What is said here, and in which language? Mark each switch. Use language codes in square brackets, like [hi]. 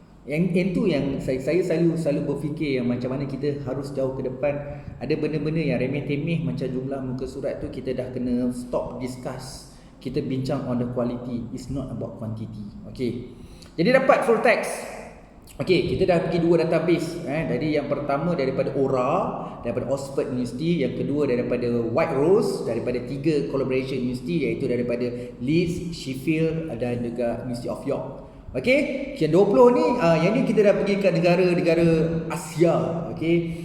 [ms] Yang tu yang saya selalu berfikir yang macam mana kita harus jauh ke depan. Ada benda-benda yang remeh-temeh macam jumlah muka surat tu kita dah kena [en] stop discuss. [ms] Kita bincang [en] on the quality, it's not about quantity. [ms] Okey. Jadi dapat full text. Okey, kita dah pergi 2 database. Jadi yang pertama daripada ORA, daripada Oxford University, yang kedua daripada White Rose, daripada 3 collaboration university, iaitu daripada Leeds, Sheffield dan juga University of York. Okey, yang 20 ni yang ni kita dah pergi kat negara-negara Asia. Okey.